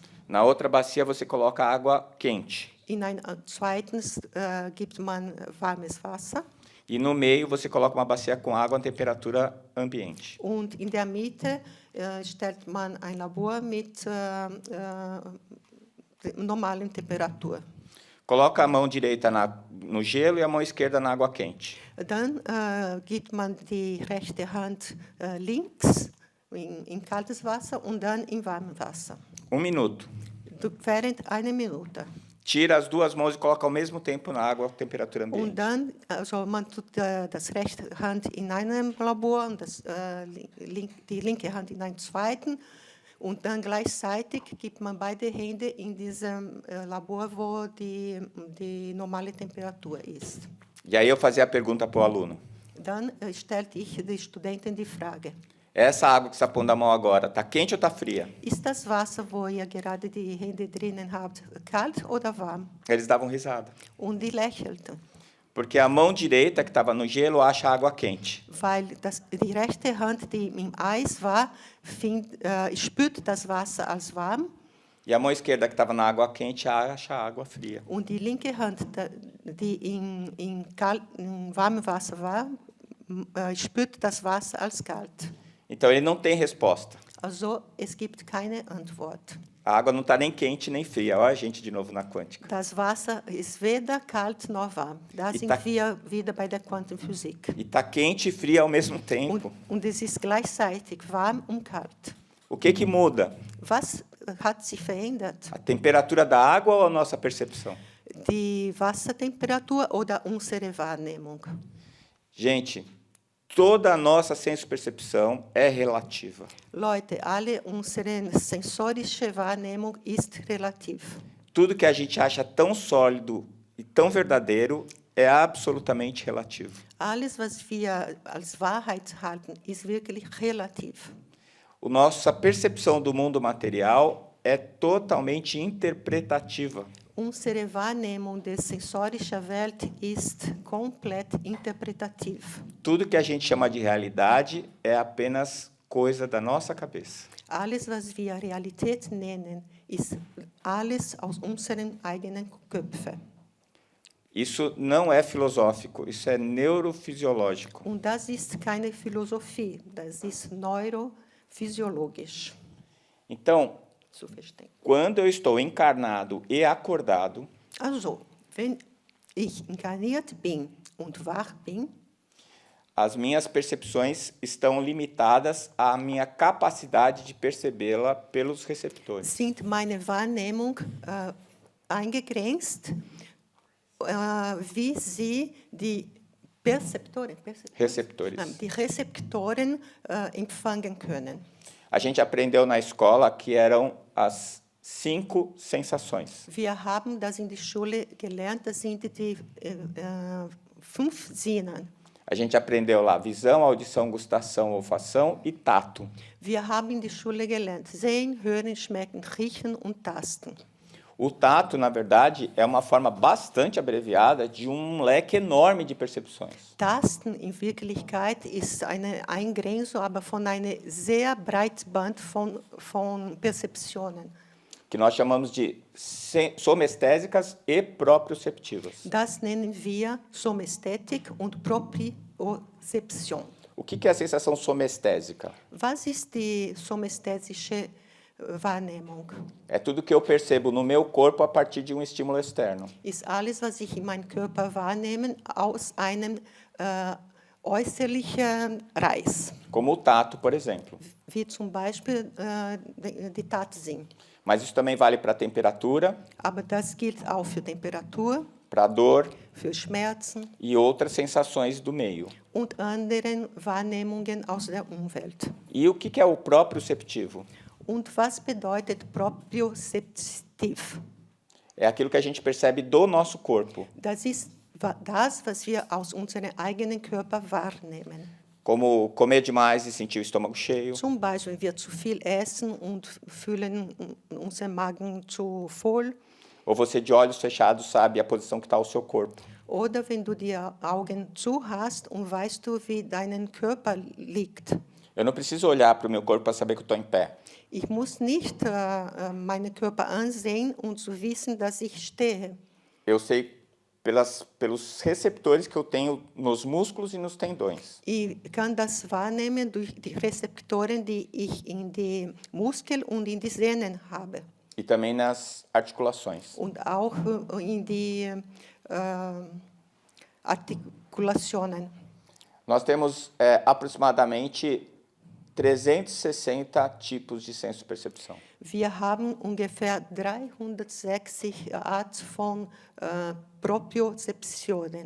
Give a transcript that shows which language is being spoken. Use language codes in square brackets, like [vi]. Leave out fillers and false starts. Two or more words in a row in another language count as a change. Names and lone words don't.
[pt] Na outra bacia você coloca água quente. [de] In einem zweiten gibt man warmes Wasser. [pt] E no meio você coloca uma bacia com água a temperatura ambiente. [de] Und in der Mitte stellt man ein Labor mit normalen Temperatur. [pt] Coloca a mão direita no gelo e a mão esquerda na água quente. [de] Dann gibt man die rechte Hand links in kaltes Wasser und dann in warmes Wasser. [pt] 1 minuto. [de] Während 1 Minute. [pt] Tira as 2 mãos e coloca ao mesmo tempo na água a temperatura ambiente. [de] Und dann, also man tut das rechte Hand in einem Labor und die linke Hand in einem zweiten. Und dann gleichzeitig gibt man beide Hände in diesem Labor, wo die normale Temperatur ist. [pt] E aí eu fazia a pergunta para o aluno. [de] Dann stellte ich den Studenten die Frage, [pt] Essa água que você está pondo a mão agora, está quente ou está fria? [de] ist das Wasser, wo ihr gerade die Hände drinnen habt, kalt oder warm? [pt] Eles davam risada. [de] Und die lächelten. [pt] Porque a mão direita, que estava no gelo, acha água quente. [de] weil die rechte Hand, die im Eis war, spürt das Wasser als warm [pt] E a mão esquerda, que estava na água quente, acha água fria. [de] und die linke Hand, die in warmem Wasser war, spürt das Wasser als kalt. [pt] Então, ele não tem resposta. [de] Also es gibt keine Antwort. [pt] A água não está nem quente nem fria. Olha a gente de novo na quântica. [de] Das Wasser ist weder kalt noch warm. Da sind wir wieder bei der Quantenphysik. [pt] E está quente e fria ao mesmo tempo. [de] Und es ist gleichzeitig warm und kalt. [pt] O que muda? [de] Was hat sich verändert? [pt] A temperatura da água ou a nossa percepção? [de] Die Wassertemperatur oder unsere Wahrnehmung? [pt] Gente, toda a nossa senso-percepção é relativa. [de] Leute, alle unsere sensorische Wahrnehmung ist relativ. [pt] Tudo que a gente acha tão sólido e tão verdadeiro é absolutamente relativo. [de] Alles, was wir als Wahrheit halten, ist wirklich relativ. [pt] A nossa percepção do mundo material é totalmente interpretativa. [de] Unsere Wahrnehmung der sensorischen Welt ist komplett interpretativ. [pt] Tudo que a gente chama de realidade é apenas coisa da nossa cabeça. [de] Alles, was wir Realität nennen, ist alles aus unseren eigenen Köpfen. [pt] Isso não é filosófico, isso é neurofisiológico. [de] Und das ist keine Philosophie, das ist neurophysiologisch [pt] Então, [de] zu verstehen. [pt] quando eu estou encarnado e acordado, [de] Also, wenn ich inkarniert bin und wach bin, [pt] as minhas percepções estão limitadas à minha capacidade de percebê-la pelos receptores. [de] sind meine Wahrnehmung eingegrenzt, wie sie die [pt] Receptores. [de] die Rezeptoren empfangen können. [pt] A gente aprendeu na escola que eram as 5 sensações. [de] Wir haben das in der Schule gelernt, das sind die 5 Sinnen. [pt] A gente aprendeu lá visão, audição, gustação, olfação e tato. [de] Wir haben in der Schule gelernt, sehen, hören, schmecken, riechen und tasten. [pt] O tato, na verdade, é uma forma bastante abreviada de um leque enorme de percepções. [de] Tasten in Wirklichkeit ist eine Eingrenzung, aber von einem sehr breiten Band von Perzeptionen. [pt] Que nós chamamos de somestésicas e proprioceptivas. [de] Das nennen wir Somästhetik und Propriozeption. [pt] O que é a sensação somestésica? [de] Was ist die somästhesische Wahrnehmung? [pt] É tudo que eu percebo no meu corpo a partir de um estímulo externo. [de] Ist alles, was ich in meinem Körper wahrnehme, aus einem äußerlichen Reiz, [pt] Como o tato, por exemplo. [de] wie zum Beispiel die Tatsinn. [pt] Mas isso também vale para a temperatura, [de] Aber das gilt auch für Temperatur, [pt] para a dor [de] für Schmerzen [pt] e outras sensações do meio. [de] und anderen Wahrnehmungen aus der Umwelt. [pt] E o que é o proprioceptivo? [de] Und was bedeutet propriozeptiv? [pt] É aquilo que a gente percebe do nosso corpo, [de] Das ist das, was wir aus unserem eigenen Körper wahrnehmen. [pt] como comer demais e sentir o estômago cheio, [de] Zum Beispiel, wenn wir zu viel essen und fühlen unseren Magen zu voll. [pt] ou você de olhos fechados sabe a posição que está o seu corpo. [de] Oder wenn du die Augen zu hast und weißt du, wie dein Körper liegt. [pt] Eu não preciso olhar para o meu corpo para saber que eu estou em pé. [de] Ich muss nicht meinen Körper ansehen und zu wissen, dass ich stehe. [pt] Eu sei pelos receptores que eu tenho nos músculos e nos tendões. [de] Ich kann das wahrnehmen durch die Rezeptoren, die ich in die Muskeln und in die Sehnen habe. [pt] E também nas articulações. [de] Und auch in die Artikulationen. [pt] Nós temos aproximadamente 360 tipos de senso-percepção. [de] Wir haben ungefähr 360 Arten von Propriozeptionen,